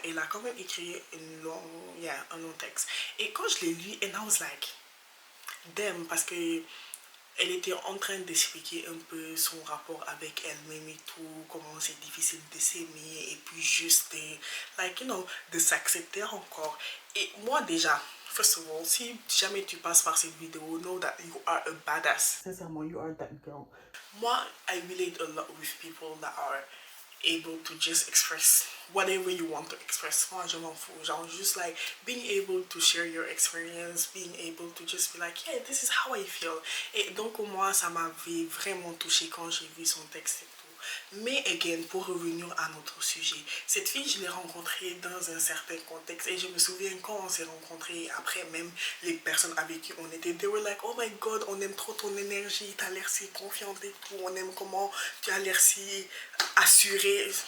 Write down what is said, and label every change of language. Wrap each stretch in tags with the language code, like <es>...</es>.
<fr>Elle a quand même écrit un long texte. Et quand je l'ai lu,</fr> <en>and I was like, damn,</en> <fr>parce que elle était en train d'expliquer un peu son rapport avec elle-même et tout, comment c'est difficile de s'aimer et puis juste de s'accepter encore. Et moi déjà,</fr> <en>first of all,</en> <fr>si jamais tu passes par cette vidéo,</fr> <en>know that you are a badass. Sincèrement, you are that girl. Moi, I relate a lot with people that are able to just express whatever you want to express.</en> <fr>Moi, je m'en fous.</fr> <en>Genre, just like being able to share your experience, being able to just be like, yeah, this is how I feel.</en> <fr>Et donc, moi, ça m'avait vraiment touché quand j'ai vu son texte et tout. Mais, again, pour revenir à notre sujet, cette fille, je l'ai rencontrée dans un certain contexte et je me souviens quand on s'est rencontrés, après même les personnes avec qui on était,</fr> <en>they were like, oh my god,</en> <fr>on aime trop ton énergie, t'as l'air si confiante et tout, on aime comment tu as l'air si assurée.</fr>